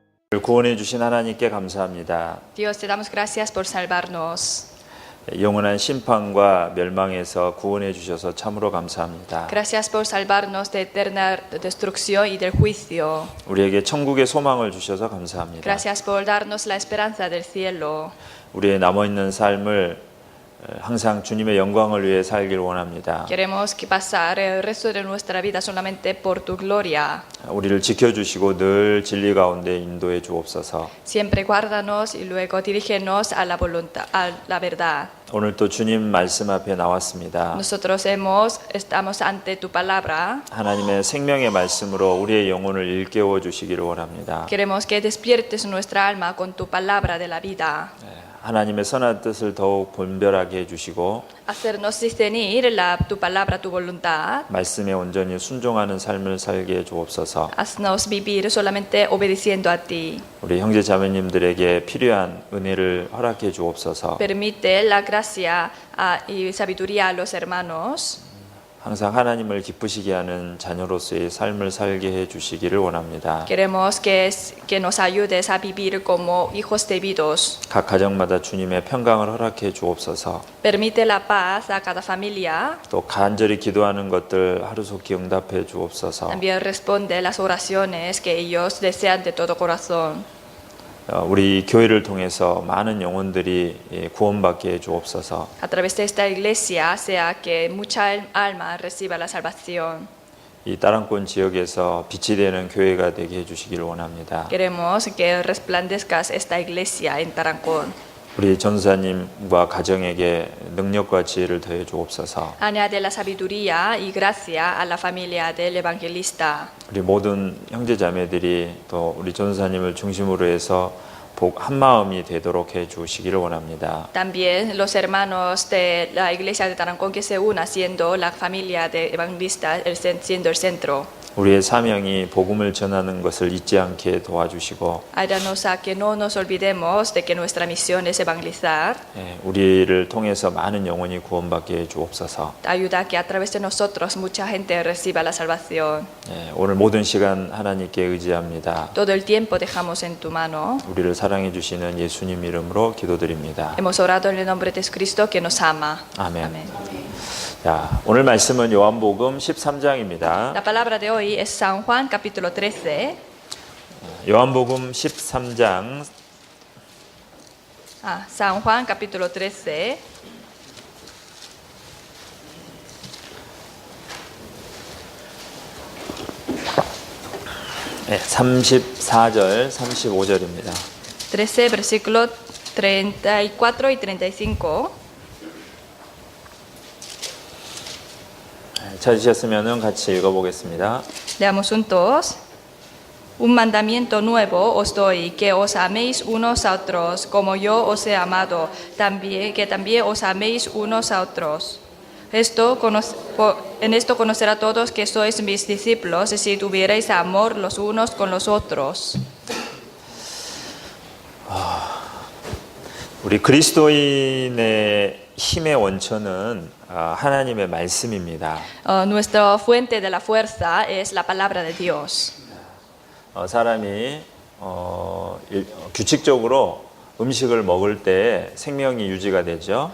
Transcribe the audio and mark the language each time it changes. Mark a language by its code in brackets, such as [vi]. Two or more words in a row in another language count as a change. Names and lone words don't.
[ko] 구원해 주신 하나님께 감사합니다. [es] Dios, te damos gracias por salvarnos. [ko] 영원한 심판과 멸망에서 구원해 주셔서 참으로 감사합니다. [es] Gracias por salvarnos de eterna destrucción y del juicio. [ko] 우리에게 천국의 소망을 주셔서 감사합니다. [es] Gracias por darnos la esperanza del cielo. [ko] 우리의 남아 있는 삶을 항상 주님의 영광을 위해 살길 원합니다. [es] Queremos que pasar el resto de nuestra vida solamente por tu gloria. [ko] 우리를 지켜주시고 늘 진리 가운데 인도해 주옵소서. [es] Siempre guárdanos y luego dirígenos a la voluntad, a la verdad. [ko] 오늘 또 주님 말씀 앞에 나왔습니다. [es] Nosotros estamos ante tu palabra. [ko] 하나님의 생명의 말씀으로 우리의 영혼을 일깨워 주시기를 원합니다. [es] Queremos que despiertes nuestra alma con tu palabra de la vida. [ko] 하나님의 선한 뜻을 더욱 분별하게 해주시고 [es] Hacernos discernir tu palabra, tu voluntad. [ko] 말씀에 온전히 순종하는 삶을 살게 해주옵소서. [es] Haznos vivir solamente obedeciendo a ti. [ko] 우리 형제 자매님들에게 필요한 은혜를 허락해 주옵소서. [es] Permite la gracia y sabiduría a los hermanos. [ko] 항상 하나님을 기쁘시게 하는 자녀로서의 삶을 살게 해 주시기를 원합니다. [es] Queremos que nos ayudes a vivir como hijos debidos. [ko] 각 가정마다 주님의 평강을 허락해 주옵소서. [es] Permite la paz a cada familia. [ko] 또 간절히 기도하는 것들 하루속히 응답해 주옵소서. [es] También responde las oraciones que ellos desean de todo corazón. [ko] 우리 교회를 통해서 많은 영혼들이 구원받게 해 주옵소서. [es] A través de esta iglesia sea que mucha alma reciba la salvación. [ko] 이 따랑권 지역에서 빛이 되는 교회가 되게 해 주시기를 원합니다. [es] Queremos que resplandezcas esta iglesia en Tarancón. [ko] 우리 전사님과 가정에게 능력과 지혜를 더해 주옵소서. [es] Añade la sabiduría y gracia a la familia del evangelista. [ko] 우리 모든 형제 자매들이 또 우리 전사님을 중심으로 해서 한 마음이 되도록 해 주시기를 원합니다. [es] También los hermanos de la iglesia de Tarancón que se una siendo la familia de evangelistas, siendo el centro. [ko] 우리의 사명이 복음을 전하는 것을 잊지 않게 도와주시고 [es] Ayúdanos a que no nos olvidemos de que nuestra misión es evangelizar. [ko] 우리를 통해서 많은 영혼이 구원받게 해 주옵소서. [es] Ayuda a que a través de nosotros mucha gente reciba la salvación. [ko] 오늘 모든 시간 하나님께 의지합니다. [es] Todo el tiempo dejamos en tu mano. [ko] 우리를 사랑해 주시는 예수님 이름으로 기도드립니다. [es] Hemos orado en el nombre de Cristo que nos ama. [ko] 아멘. [es] Amén. [ko] 자, 오늘 말씀은 요한복음 13장입니다. [es] La palabra de hoy es San Juan capítulo 13. [ko] 요한복음 13장 [es] San Juan capítulo 13. [ko] 네, 34절, 35절입니다. [es] 13 versículos 34 y 35. [ko] 찾으셨으면 같이 읽어보겠습니다. [es] Leamos juntos. Un mandamiento nuevo os doy, que os améis unos a otros, como yo os he amado, que también os améis unos a otros. En esto conocerá todos que sois mis discípulos, si tuvierais amor los unos con los otros. [ko] 우리 그리스도인의 힘의 원천은 하나님의 말씀입니다. [es] Nuestra fuente de la fuerza es la palabra de Dios. [ko] 사람이 규칙적으로 음식을 먹을 때 생명이 유지가 되죠.